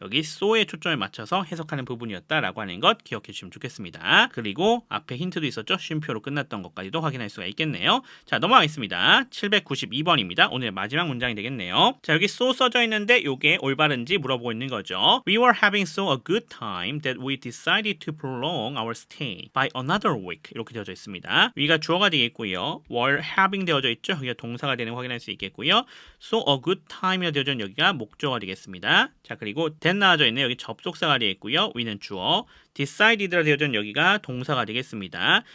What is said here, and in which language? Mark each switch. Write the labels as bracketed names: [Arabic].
[Korean] 여기 so에 초점을 맞춰서 해석하는 부분이었다라고 하는 것 기억해 주시면 좋겠습니다. 그리고 앞에 힌트도 있었죠? 쉼표로 끝났던 것까지도 확인할 수가 있겠네요. 자, 넘어가겠습니다. 792번입니다. 오늘 마지막 문장이 되겠네요. 자, 여기 so 써져 있는데 이게 올바른지 물어보고 있는 거죠. [English] We were having so a good time that we decided to prolong our stay by another week. [Korean] 이렇게 되어져 있습니다. we가 주어가 되겠고요. [English] were having [Korean] 되어져 있죠? 여기가 동사가 되는 거 확인할 수 있겠고요. [English] So a good time [Korean] 이라 되어져 있는 여기가 목적어가 되겠습니다. 자, 그리고 that 나와져 있네요. 여기 접속사가 되겠고요. we는 주어, decided라 되어져 있는 여기가 동사가 되겠습니다.